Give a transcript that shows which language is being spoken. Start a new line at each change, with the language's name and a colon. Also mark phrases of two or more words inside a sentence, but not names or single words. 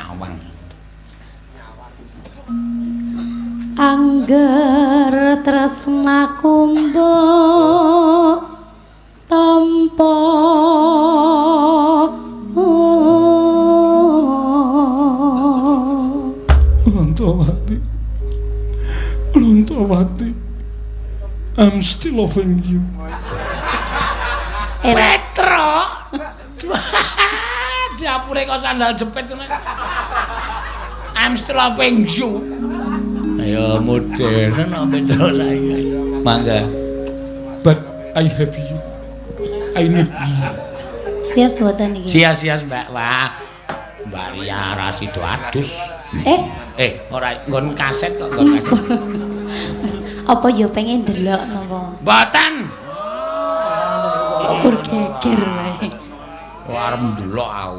Javanese: Angger tresnaku mbok tampa Prantawati,
English: I'm still loving you.
Javanese: Petro. Dapure kok sandal jepit ngono.
English: I'm still loving you.
Javanese: Ayo modern kok Petro saiki. Mangga.
English: But I have you. I need you.
Javanese: sias boten iki. Sia-sia Mbak. Wah. Mbak Ria Rasido adus. Ora nggon kaset kok nggon kaset. Apa ya pengen delok napa? Mboten. Kur geger wae. Arep ndelok aku.